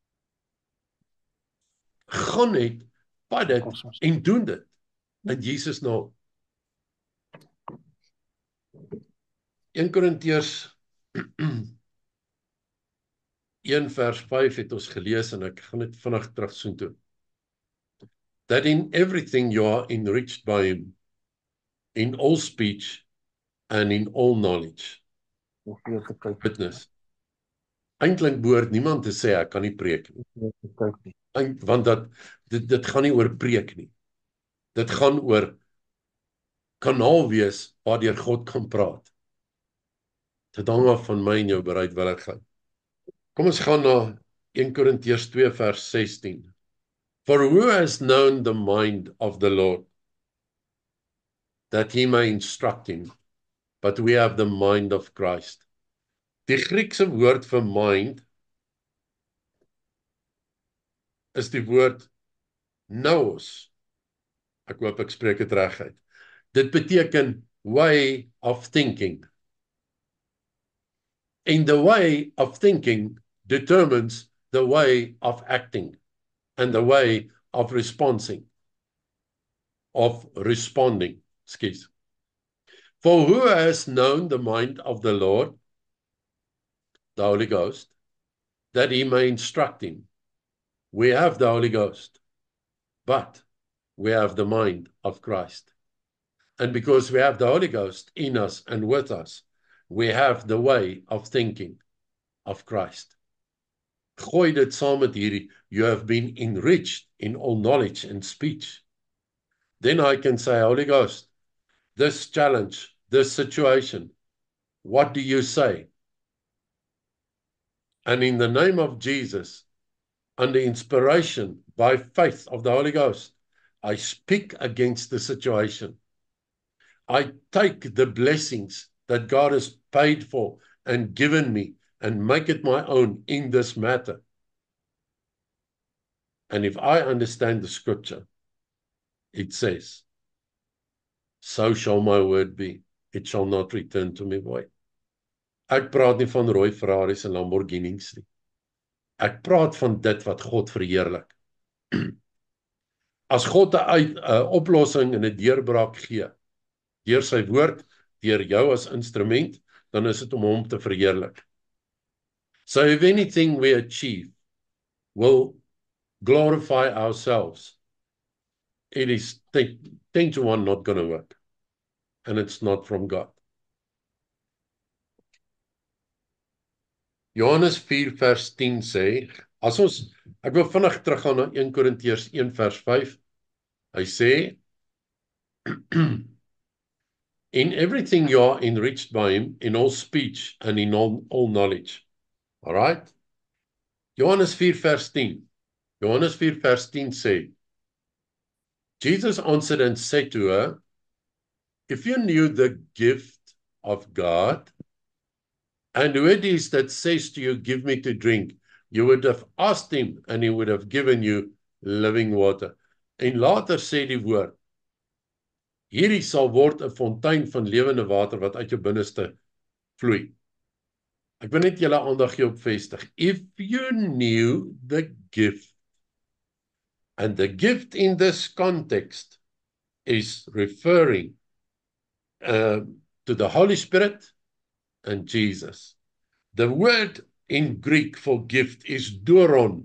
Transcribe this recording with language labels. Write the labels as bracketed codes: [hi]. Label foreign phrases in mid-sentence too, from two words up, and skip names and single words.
[af] Gaan net, vat dit, en doen dit, in Jesus naam. 1 Korintiërs 1 vers 5 het ons gelees, en ek gaan net vinnig terug soontoe. [en] That in everything you are enriched by him, in all speech and in all knowledge. Witness. [af] Eintlik behoort niemand te sê ek kan nie preek nie. Want dit gaan nie oor preek nie. Dit gaan oor kanaal wees waardeur God kan praat. Dit hang af van my en jou bereidwilligheid. Kom ons gaan na 1 Korintiërs 2 vers 16. [en] For who has known the mind of the Lord, that he may instruct him, but we have the mind of Christ. [af] Die Griekse woord vir mind is die woord nous. Ek hoop ek spreek dit reg uit. Dit beteken [en] way of thinking. And the way of thinking determines the way of acting and the way of responding, excuse. For who has known the mind of the Lord, the Holy Ghost, that he may instruct him? We have the Holy Ghost, but we have the mind of Christ. And because we have the Holy Ghost in us and with us, we have the way of thinking of Christ. [af] Gooi dit saam met hierdie, [en] you have been enriched in all knowledge and speech. Then I can say, Holy Ghost, this challenge, this situation, what do you say? And in the name of Jesus, under inspiration by faith of the Holy Ghost, I speak against the situation. I take the blessings that God has paid for and given me and make it my own in this matter. And if I understand the scripture, it says, so shall my word be. It shall not return to me void. [af] Ek praat nie van rooi Ferraris en Lamborghinis nie. Ek praat van dit wat God verheerlik. As God 'n oplossing en 'n deurbraak gee, deur sy woord, deur jou as instrument, dan is dit om hom te verheerlik. [en] So if anything we achieve will glorify ourselves, it is 10 to 1 not going to work. And it's not from God. [af] Johannes 4 vers 10 sê, ek wil vinnig teruggaan na 1 Korintiërs 1 vers 5. Hy sê, [en] in everything you are enriched by him, in all speech and in all knowledge. All right? [af] Johannes 4 vers 10. Johannes 4 vers 10 sê, [en] Jesus answered and said to her, if you knew the gift of God, and who it is that says to you, give me to drink, you would have asked him, and he would have given you living water. [af] En later sê die woord, hierdie sal word 'n fontein van lewende water wat uit jou binneste vloei. Ek wil net julle aandag hier op vestig. [en] If you knew the gift, and the gift in this context is referring to the Holy Spirit and Jesus. The word in Greek for gift is doron.